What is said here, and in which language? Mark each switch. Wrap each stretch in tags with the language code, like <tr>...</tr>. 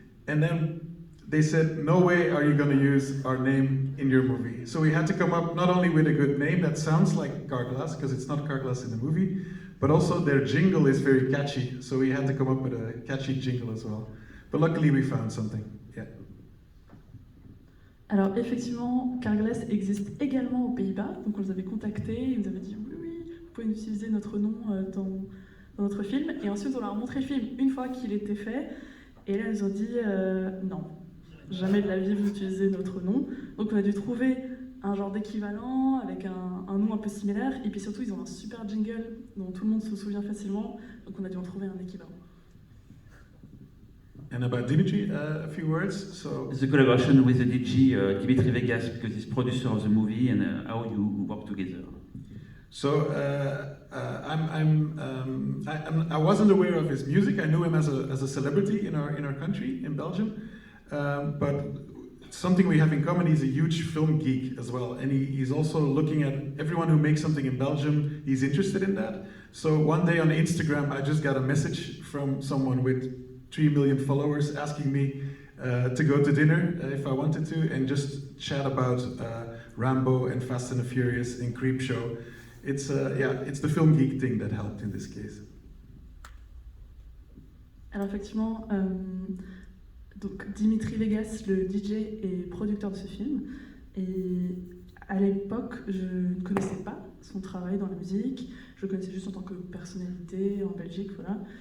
<en>And then they said, no way are you going to use our name in your movie. So we had to come up not only with a good name that sounds like Carglass, because it's not Carglass in the movie, but also their jingle is very catchy, so we had to come up with a catchy jingle as well. But luckily we found something, yeah.</en> <fr>Alors effectivement, Carglass existe également aux Pays-Bas, donc on les avait contactés, ils nous avaient dit oui, vous pouvez utiliser notre nom dans notre film, et ensuite on leur a montré le film une fois qu'il était fait, et là ils ont dit non, jamais de la vie vous utilisez notre nom, donc on a dû trouver un genre d'équivalent avec un nom un peu similaire, et puis surtout ils ont un super jingle dont tout le monde se souvient facilement, donc on a dû en trouver un équivalent.</fr> <en>And about Dimitri, a few words. So The collaboration with the DG Dimitri Vegas, because he's producer of the movie, and how you work together. So I wasn't aware of his music. I knew him as a celebrity in our country in Belgium, but something we have in common. He's a huge film geek as well, and he's also looking at everyone who makes something in Belgium. He's interested in that. So one day on Instagram, I just got a message from someone with 3 million followers asking me to go to dinner if I wanted to, and just chat about Rambo and Fast and the Furious and Creepshow. It's the film geek thing that helped in this case.</en> <fr>Alors effectivement, donc Dimitri Vegas, le DJ et producteur de ce film, et à l'époque, je ne connaissais pas son travail dans la musique, je le connaissais juste en tant que personnalité en Belgique, voilà.</fr>